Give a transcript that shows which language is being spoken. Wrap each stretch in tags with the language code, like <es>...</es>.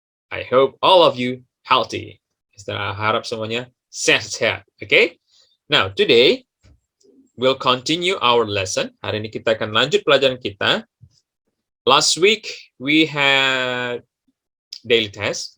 <en>I hope all of you healthy.</en> <id>Mister harap semuanya sehat-sehat.</id> <en>Okay, now today we'll continue our lesson.</en> <id>Hari ini kita akan lanjut pelajaran kita.</id> <en>Last week we had daily test.</en>